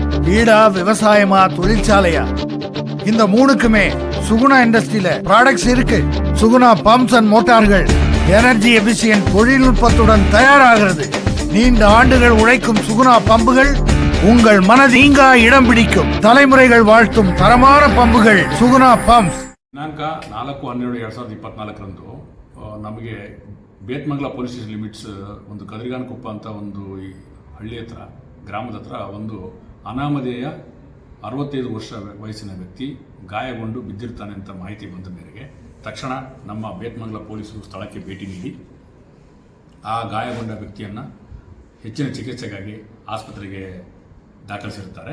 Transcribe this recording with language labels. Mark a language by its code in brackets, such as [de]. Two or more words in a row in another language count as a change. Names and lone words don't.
[ta] வீடா விவசாயமா தொழிற்சாலையா, இந்த மூணுக்குமே சுகுணா [en] industry products [ta] இருக்கு. சுகுணா [en] pumps and motors energy efficient [ta] தொழில்நுட்பத்துடன் தயாராகிறது. நீண்ட ஆண்டுகள் உழைக்கும் சுகுணா பம்புகள் உங்கள் மனதீங்கா இடம் பிடிக்கும். தலைமுறைகள் வாழ்த்தும் தரமான பம்புகள் சுகுணா பம்ப்ஸ். [kn] ದಿನಾಂಕ 4/12/2024 ನಮಗೆ ಬೇತ್ಮಂಗಲ [en] police station limits [kn] ಒಂದು ಕದರಿಗಾನಕೊಪ್ಪ ಅಂತ ಒಂದು ಈ ಹಳ್ಳಿ ಹತ್ರ ಗ್ರಾಮದ ಹತ್ರ ಒಂದು ಅನಾಮಧೇಯ 65 ವರ್ಷ ವಯಸ್ಸಿನ ವ್ಯಕ್ತಿ ಗಾಯಗೊಂಡು ಬಿದ್ದಿರ್ತಾನೆ ಅಂತ ಮಾಹಿತಿ ಬಂದ ಮೇರೆಗೆ ತಕ್ಷಣ ನಮ್ಮ ಬೇತ್ಮಂಗಲ ಪೊಲೀಸರು ಸ್ಥಳಕ್ಕೆ ಭೇಟಿ ನೀಡಿ ಆ ಗಾಯಗೊಂಡ ವ್ಯಕ್ತಿಯನ್ನು ಹೆಚ್ಚಿನ ಚಿಕಿತ್ಸೆಗಾಗಿ ಆಸ್ಪತ್ರೆಗೆ ದಾಖಲಿಸಿರ್ತಾರೆ.